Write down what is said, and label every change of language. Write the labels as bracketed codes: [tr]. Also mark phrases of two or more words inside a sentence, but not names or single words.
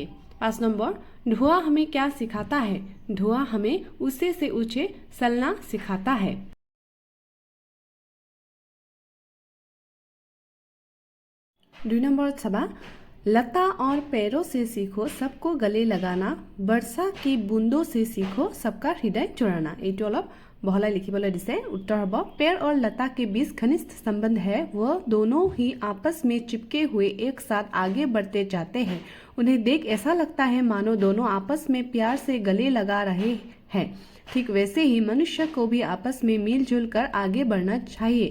[hi] 5 नंबर धुआं हमें क्या सिखाता है? धुआं हमें ऊंचे से ऊंचे चलना सिखाता है। 2 नंबर सभा लता और पैरों से सीखो सबको गले लगाना। वर्षा की बूंदों से सीखो सबका हृदय जुड़ाना। [as] এইটো অলপ বহলাই লিখিবলৈ দিছে। [hi] उत्तर হ'ব पेड़ और लता के बीच घनिष्ठ संबंध है। वह दोनों ही आपस में चिपके हुए एक साथ आगे बढ़ते जाते हैं। उन्हें देख ऐसा लगता है मानो दोनों आपस में प्यार से गले लगा रहे हैं। ठीक वैसे ही मनुष्य को भी आपस में मिलजुल कर आगे बढ़ना चाहिए।